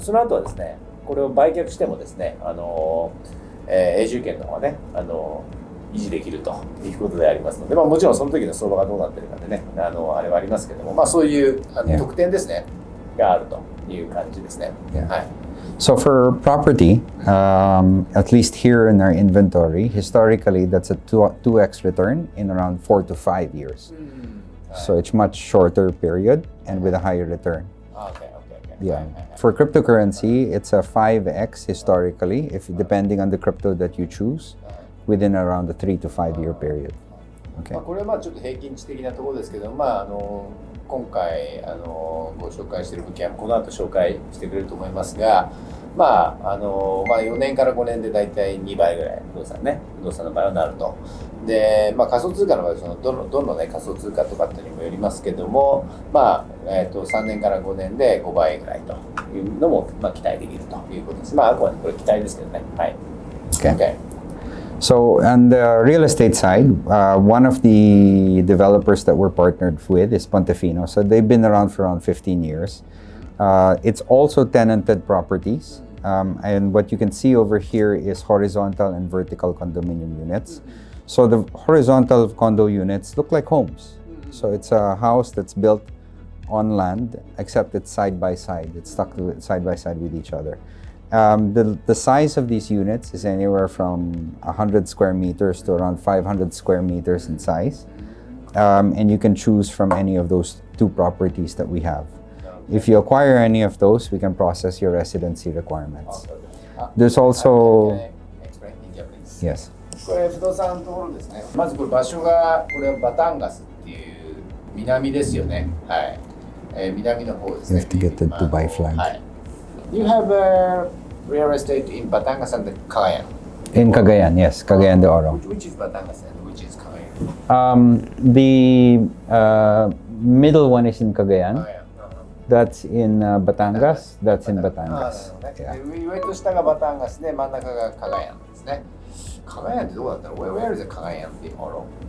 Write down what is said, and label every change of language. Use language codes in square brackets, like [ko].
[ja] その後はですね、これを売却してもですね、永住権の方はね、維持できるということでありますので、もちろんその時の相場がどうなってるかでね、あれはありますけども、そういう特典ですね、があるという感じですね。はい。 [en] So for property, at least here in our inventory, historically that's a 2x return in around 4 to 5 years. So it's much shorter period and with a higher return. Okay. Yeah. For cryptocurrency, it's a 5x historically, if depending on the crypto that you choose, within around a 3 to 5 year period. Okay. [ja] これはちょっと平均値的なところですけど、今回ご紹介している物件はこの後紹介してくれると思いますが、4年から5年でだいたい2倍ぐらい不動産の場合はなると。で、仮想通貨の場合はどのね仮想通貨とかってにもよりますけども、3年から5年で5倍ぐらいというのも期待できるということです。あくまでこれ期待ですけどね。はい。 [en] Okay. So on the real estate side, one of the developers that we're partnered with is Pontefino. So they've been around for around 15 years. It's also tenanted properties. And what you can see over here is horizontal and vertical condominium units. So the horizontal condo units look like homes. So it's a house that's built on land, except it's side by side. It's stuck side by side with each other. The size of these units is anywhere from 100 square meters to around 500 square meters in size. And you can choose from any of those two properties that we have. If you acquire any of those, we can process your residency requirements. There's also... Explain in Japanese. Yes. [ja] これ不動産のところですね。まずこれ場所がこれはバタンガスっていう南ですよね。はい。南の方ですね。 [en] You have to get the Dubai flag. [ja] はい。 [en] You have a real estate in Batangas and Cagayan. In Cagayan, yes, Cagayan de Oro. Which is Batangas and which is Cagayan? The middle one is in Cagayan. Cagayan. That's in Batangas. That's in Batangas. [ja] 上と下がバタンガスで真ん中がカガヤンですね。カガヤンってどこだったの [en] Where is the [ja] カガヤンっていうの